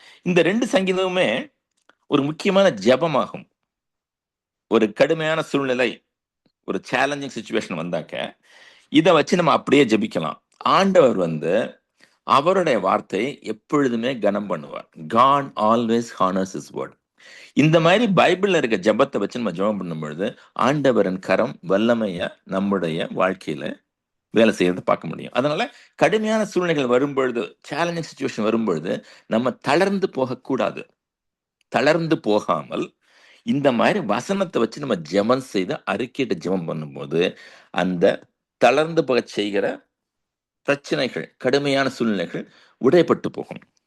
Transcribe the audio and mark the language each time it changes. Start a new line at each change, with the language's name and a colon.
Tamil: இந்த 2 சங்கீதமுமே ஒரு முக்கியமான ஜெபமாகும். ஒரு கடுமையான சூழ்நிலை, ஒரு சேலஞ்சிங் சிச்சுவேஷன் வந்தாக்க இதை வச்சு நம்ம அப்படியே ஜெபிக்கலாம். ஆண்டவர் வந்து அவருடைய வார்த்தை எப்பொழுதுமே கனம் பண்ணுவார்.
English: God always honors his word.
Tamil: இந்த மாதிரி பைபிள்ல இருக்க ஜெபத்தை வச்சு நம்ம ஜெபம் பண்ணும் பொழுது ஆண்டவரின் கரம் வல்லமைய நம்முடைய வாழ்க்கையில வேலை செய்யறதை பார்க்க முடியும். அதனால கடுமையான சூழ்நிலைகள் வரும்பொழுது, சேலஞ்சிங் சிச்சுவேஷன் வரும்பொழுது நம்ம தளர்ந்து போகக்கூடாது. தளர்ந்து போகாமல் இந்த மாதிரி வசனத்தை வச்சு நம்ம ஜெபம் செய்து அறிக்கையிட்ட ஜெபம் பண்ணும்போது அந்த தளர்ந்து போக செய்கிற பிரச்சனைகள், கடுமையான சூழ்நிலைகள் உடையப்பட்டு போகும்.